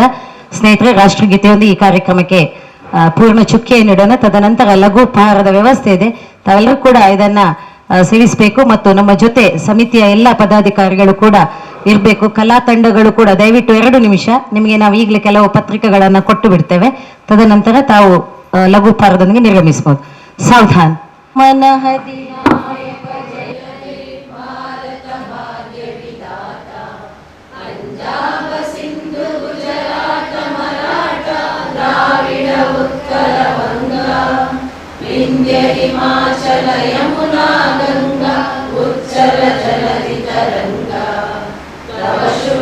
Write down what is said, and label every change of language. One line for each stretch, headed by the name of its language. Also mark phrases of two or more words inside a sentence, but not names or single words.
Kannada: ಸ್ನೇಹಿತರೆ, ರಾಷ್ಟ್ರಗೀತೆಯೊಂದು ಈ ಕಾರ್ಯಕ್ರಮಕ್ಕೆ ಪೂರ್ಣ ಚುಕ್ಕಿಯನ್ನು ಇಡೋಣ. ತದನಂತರ ಲಘು ಉಪಹಾರದ ವ್ಯವಸ್ಥೆ ಇದೆ, ತಾವೆಲ್ಲರೂ ಕೂಡ ಇದನ್ನ ಸೇವಿಸಬೇಕು. ಮತ್ತು ನಮ್ಮ ಜೊತೆ ಸಮಿತಿಯ ಎಲ್ಲ ಪದಾಧಿಕಾರಿಗಳು ಕೂಡ ಇರಬೇಕು. ಕಲಾ ತಂಡಗಳು ಕೂಡ ದಯವಿಟ್ಟು 2 ನಿಮಿಷ, ನಿಮಗೆ ನಾವು ಈಗಲೇ ಕೆಲವು ಪತ್ರಿಕೆಗಳನ್ನು ಕೊಟ್ಟು ಬಿಡ್ತೇವೆ. ತದನಂತರ ತಾವು ಲಘು ಉಪಹಾರದೊಂದಿಗೆ ನಿರ್ಗಮಿಸಬಹುದು. ಸಾವಧಾನ್. ಮನಹದಿ
Bangla: হিমাচল যমুনা গঙ্গা উচ্ছল জলধি তরঙ্গ তব শুভ